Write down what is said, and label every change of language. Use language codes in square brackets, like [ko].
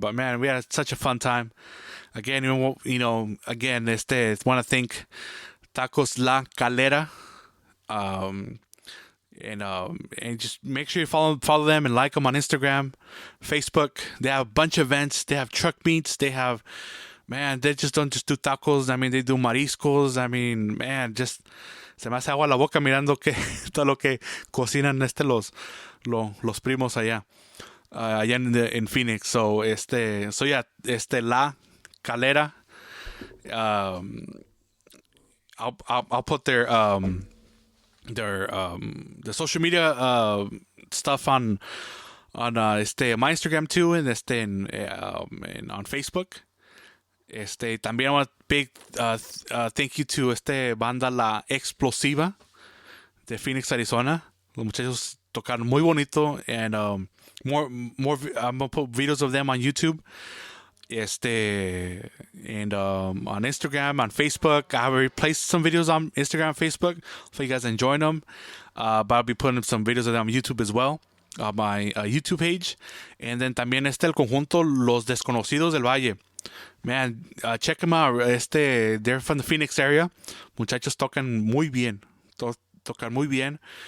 [en] But man, we had such a fun time. Again, want to thank Tacos La Calera. And just make sure you follow them and like them on Instagram, Facebook. They have a bunch of events. They have truck meets. They just don't just do tacos. I mean, they do mariscos. I mean, man, just [es] se me hace agua la boca mirando que todo lo que cocinan los primos allá [en] in Phoenix. So yeah, La Calera. I'll put their the social media stuff on my Instagram too, and and on Facebook. [es] También [en] I want a big thank you to banda La Explosiva de Phoenix, Arizona. [es] Los muchachos tocaron muy bonito, [en] and more I'm gonna put videos of them on YouTube. And on Instagram, on Facebook. I already placed some videos on Instagram and Facebook. Hopefully you guys enjoying them. But I'll be putting some videos of them on YouTube as well, on my YouTube page. And then [es] también el conjunto Los Desconocidos del Valle. [en] Man, check them out. They're from the Phoenix area. [es] Muchachos tocan muy bien. Tocan muy bien.